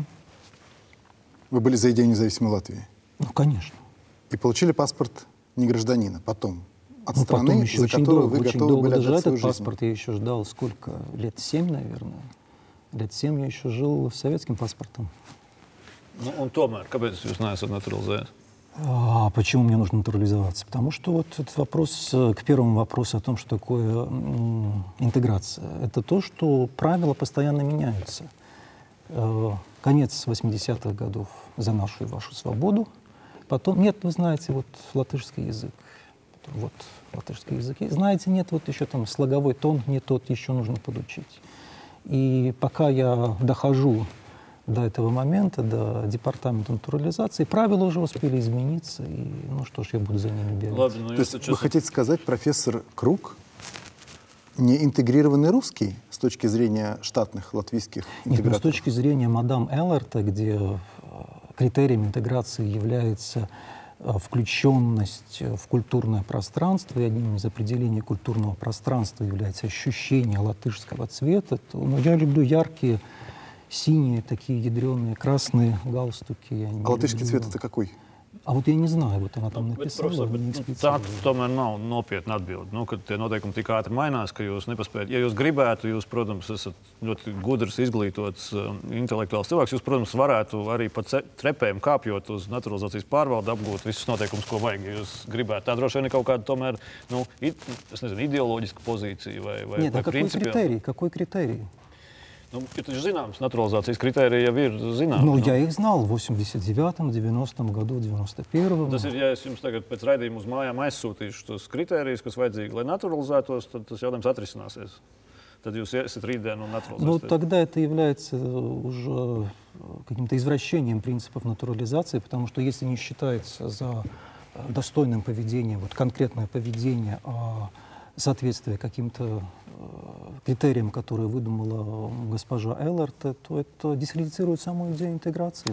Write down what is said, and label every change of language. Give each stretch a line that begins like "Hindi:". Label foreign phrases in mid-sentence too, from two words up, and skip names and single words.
Russian: Вы были за идею независимой Латвии Ну, конечно. и получили паспорт не гражданина потом, от Ну, страны, потом еще за очень которую долго, вы очень готовы долго были даже отдать этот свою жизнь. паспорт я еще ждал сколько? Лет 7, наверное. Лет 7 я еще жил с советским паспортом.
Latvian: Nu, un tomēr, kāpēc jūs neesat naturalizējis?
Russian: А почему мне нужно натурализоваться? Потому что вот этот вопрос, к первому вопросу о том, что такое интеграция, это то, что правила постоянно меняются. Конец 80-х годов за нашу и вашу свободу. Потом, нет, вы знаете, вот латышский язык. Вот латышский язык. И, знаете, нет, вот еще там слоговой тон не тот, еще нужно подучить. И пока я дохожу до этого момента, до департамента натурализации, правила уже успели измениться, и ну что ж, я буду за ними бегать.
Latvian: Labi, nu,
Russian: То есть вы хотите сказать, профессор Крук, не интегрированный русский с точки зрения штатных латвийских Нет, но с интеграторов? точки зрения мадам Элерта, где критерием интеграции является включенность в культурное пространство, и одним из определений культурного пространства является ощущение латышского цвета, то я люблю яркие синие, такие ядреные, красные галстуки. А латышский цвет это какой? А вот я не знаю, вот она там
Latvian: Bet,
Russian: написала,
Latvian: profesor,
Russian: не
Latvian: tā
Russian: эксплицировала.
Latvian: tomēr nav nopietna atbilde. Nu, kad tie noteikumi tik ātri mainās, ka jūs nepaspējat. Ja jūs gribētu, jūs, protams, esat ļoti gudrs, izglītots, intelektuāls cilvēks. Jūs, protams, varētu arī pa trepēm kāpjot uz naturalizācijas pārvaldi apgūt visus noteikumus, ko vajag. Ja jūs gribētu. Tā droši vien ir kaut kāda tomēr, nu, es nezinu, ideoloģiska pozīcija vai
Russian: Нет, а какой
Latvian: principiāla.
Russian: критерий? Какой критерий?
Latvian: Nu, ja taču zināms, naturalizācijas kritērija jau ir zināma.
Russian: Ну, я их знал в 89-м, 90-м году, 91-м.
Latvian: Tas ir, ja es jums tagad pēc raidījuma uz mājām aizsūtīšu tos kritērijus, kas vajadzīgi, lai naturalizētos, tad tas jautājums atrisināsies. Tad jūs esat rītdien un
Russian: Но
Latvian: naturalizēsiet.
Russian: тогда это является уже каким-то извращением принципов натурализации, потому что если не считается за достойным поведением, вот конкретное поведение, а соответствие каким-то критериям, которые выдумала госпожа Эллерт, то это дискредитирует саму идею интеграции.